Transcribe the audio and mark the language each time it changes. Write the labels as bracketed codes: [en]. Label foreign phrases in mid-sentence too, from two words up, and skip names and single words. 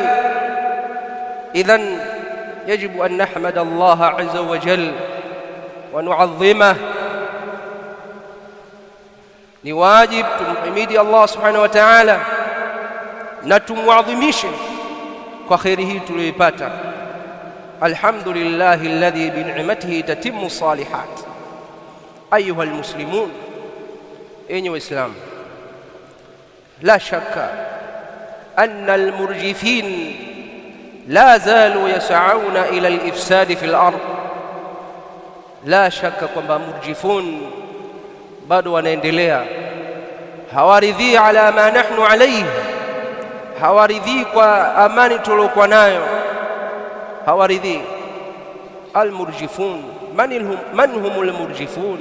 [ar] إذن يجب أن نحمد الله عز وجل ونعظمه, [sw] ni wajib tumhimidi Allah [ar] سبحانه وتعالى [sw] na tumuadhimishe kwa khairi hii tuliyoipata. [ar] الحمد لله الذي بنعمته تتم الصالحات. أيها المسلمون, [sw] enyi waislamu, [ar] لا شك أن المرجفين لا زالوا يسعون إلى الإفساد في الأرض. لا شك [sw] kwamba murjifun bado wanaendelea, hawaridhii [ar] على ما نحن عليه, [sw] hawaridhii kwa amani tulokuwa nayo, hawaridhii. [ar] المرجفون، من هم المرجفون?